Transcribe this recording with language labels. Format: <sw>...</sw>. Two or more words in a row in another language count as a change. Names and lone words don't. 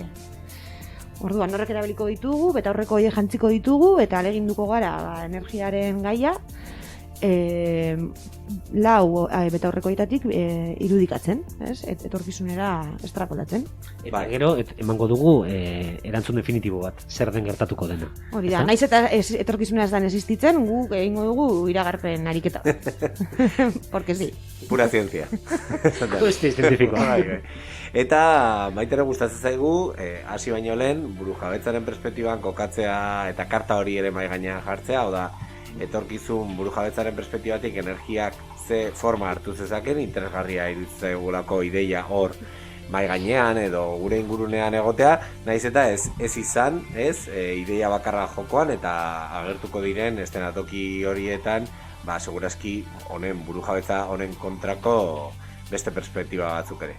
<eu>Orduan horrek erabiliko ditugu, beta horreko horiek jantziko ditugu eta aleginduko gara energiaren gaia lau beta horreko horietatik irudikatzen, ez? Etorkizunera estrapolatzen. Eta gero emango dugu erantzun definitibo bat, zer den gertatuko dena. Hori da, naiz eta etorkizuna ez dan existitzen, guk egingo dugu iragarpen ariketa.</eu> <es>Porque sí. Pura ciencia.</es> <eu>Kuesti zientifiko. Eta maitere gustatzen zaigu, hasi baino lehen, burujabetzaren perspektiban kokatzea eta karta hori ere mahai gainean jartzea, hau da, etorkizun burujabetzaren perspektibatik energiak ze forma hartu zezaken, interesgarria iruditzegulako ideia hor mahai gainean edo gure ingurunean egotea, naiz eta ez izan, ideia bakarra jokoan eta agertuko diren eszenatoki horietan, segurazki honen burujabetza honen kontrako beste perspektiba batzuk ere.</eu>